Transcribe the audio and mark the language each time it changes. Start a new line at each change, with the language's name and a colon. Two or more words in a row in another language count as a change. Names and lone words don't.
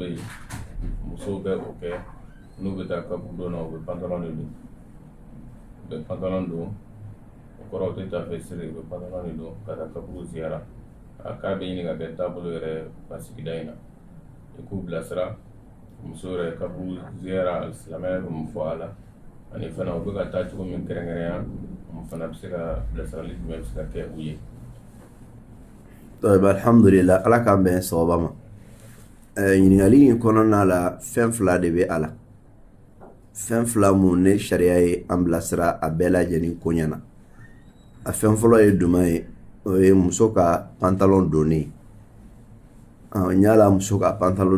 Bambara: yen musow bɛ o kɛ n'u bɛ taa kaburu dɔ na u bɛ pantalon de don u bɛ pantalon don o kɔrɔ u tɛ taa fɛ siri u bɛ pantalon de don ka taa kaburu ziyara a k'a bɛ ɲini ka kɛ taabolo yɛrɛ ka sigida in na i k'u bilasira muso yɛrɛ kaburu ziyara silamɛya bɛ mun fɔ a la ani fana u bɛ ka taa cogo min kɛrɛnkɛrɛnya mun fana bɛ se ka bilasirali jumɛn bɛ se ka kɛ u ye.
Arabic: طيب الحمد لله
Bambara: ala k'an bɛn sababa ma ɲininkali in kɔnɔna la fɛn fila de bɛ a la fɛn fila mun ne sariya ye an bilasira a bɛɛ lajɛlen ko ɲɛna a fɛn fɔlɔ ye duman ye o ye muso ka pantalon donni n yala muso ka pantalon